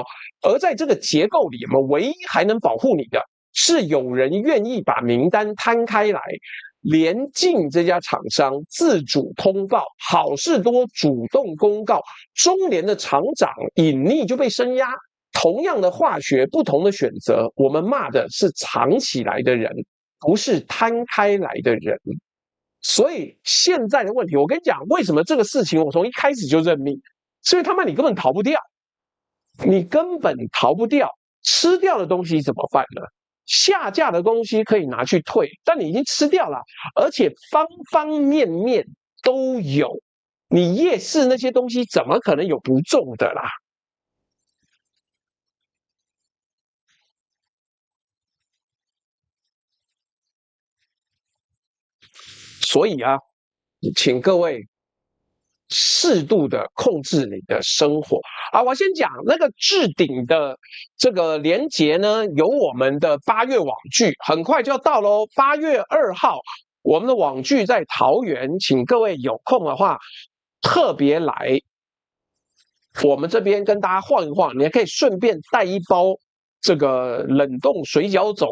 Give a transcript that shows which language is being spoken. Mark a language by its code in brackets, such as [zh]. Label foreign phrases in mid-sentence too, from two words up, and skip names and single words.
[zh] 而在這個結構裡，我們唯一還能保護你的是有人願意把名單攤開來，聯晉這家廠商自主通報，好事多主動公告，中聯的廠長隱匿就被聲壓。同樣的化學，不同的選擇，我們罵的是藏起來的人，不是攤開來的人。所以現在的問題，我跟你講，為什麼這個事情我從一開始就認命？是因為他媽你根本逃不掉。你根本逃不掉，吃掉的東西怎麼辦呢？下架的東西可以拿去退，但你已經吃掉了，而且方方面面都有。你夜市那些東西怎麼可能有不中的啦？所以啊，請各位適度的控制你的生活啊！我先講那個置頂的這個連結呢，有我們的8月網劇，很快就要到嘍。8月2號，我們的網劇在桃園，請各位有空的話特別來我們這邊跟大家晃一晃，你還可以順便帶一包這個冷凍水餃走。